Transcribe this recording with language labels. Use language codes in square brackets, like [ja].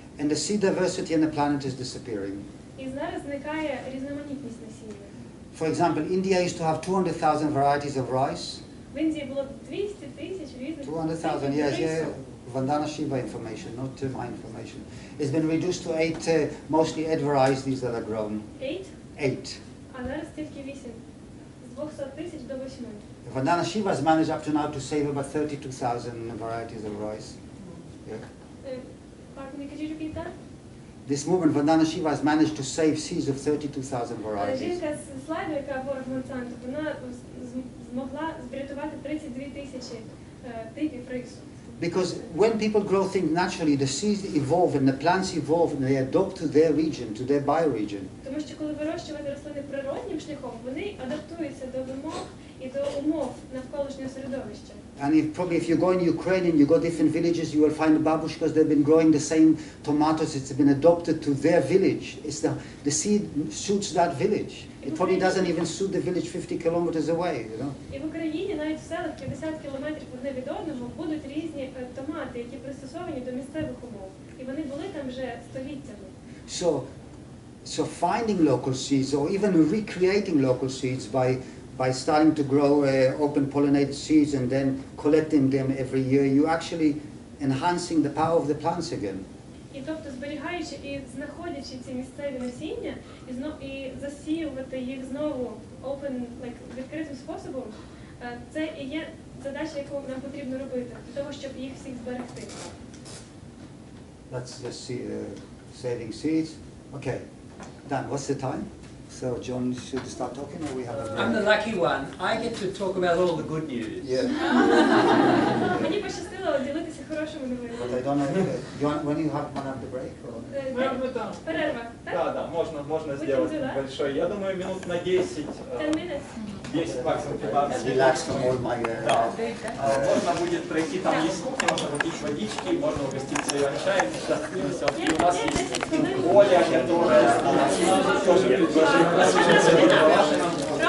[en] And the seed diversity on the planet is disappearing. [uk] І зараз зникає різноманітність насіння. [en] For example, India used to have 200,000 varieties of rice. [uk] В Індії було 200 тисяч різних [en] 200,000, yes, [uk] рису. [en] yeah. Vandana Shiva information, not my information. It's been reduced to 8, mostly 8 varieties that are grown. 8? 8. [uk] А зараз тільки 8. З 200 тисяч до 8. [en] Vandana Shiva has managed up to now to save about 32,000 varieties of rice. Yeah. Pardon me, could you repeat that? This movement, Vandana Shiva, has managed to save seeds of 32,000 varieties. [uk] Жінка з слайду, яка ворог Монсанту, вона змогла врятувати 32 тисячі типів рису. [en] Because when people grow things naturally, the seeds evolve and the plants evolve and they adopt to their region, to their bioregion. [uk] Тому що коли вирощувати рослини природнім шляхом, вони адаптуються до вимог і до умов навколишнього середовища. [en] And probably if you go in Ukraine and you go different villages, you will find babushkas. They've been growing the same tomatoes. It's been adopted to their village. It's the seed suits that village. It probably doesn't even suit the village 50 kilometers away. You know. [uk] І в Україні навіть в селах 50 кілометрів одне від одного будуть різні томати, які пристосовані до місцевих умов. І вони були там вже століттями. [en] So finding local seeds or even recreating local seeds by starting to grow open pollinated seeds and then collecting them every year, you're actually enhancing the power of the plants again. [uk] І тобто зберігаючи і знаходячи ці місцеві насіння і засіювати їх знову відкритим способом, це і є задача, яку нам потрібно робити, для того, щоб їх всіх зберегти. [en] That's the saving seeds. Okay, Dan, what's the time? So John should start talking, or we have a break? I'm the lucky one. I get to talk about all the good news. Yeah. [uk] Мені пощастило ділитися хорошими новинами. [en] But I don't know, when you have the break? Or? [uk] Перерва, так? [ru] Да, можно сделать большой. Я думаю, минут на 10. [en] 10 minutes. [ru] 10, максимум 15. [en] Relax from all my... [ru] Да. Можно будет пройти, там есть кухня, можно попить водички, можно угоститься иван-чаем. Сейчас у нас есть Оля, которая тоже предложила